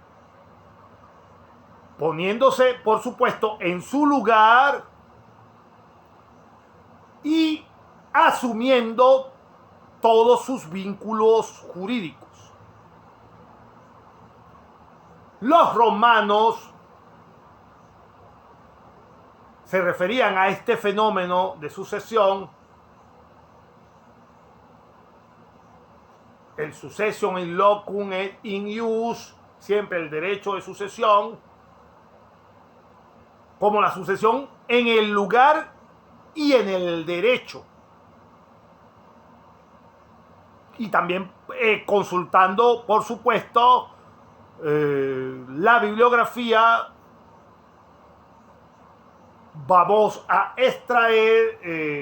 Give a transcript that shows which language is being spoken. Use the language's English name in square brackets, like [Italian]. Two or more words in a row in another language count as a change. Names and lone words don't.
[Spanish] poniéndose, por supuesto, en su lugar y asumiendo todos sus vínculos jurídicos. Los romanos se referían a este fenómeno de sucesión, el [Latin] succession in locum et in ius, [Spanish] siempre el derecho de sucesión, como la sucesión en el lugar y en el derecho. Y también consultando, por supuesto, la bibliografía, vamos a extraer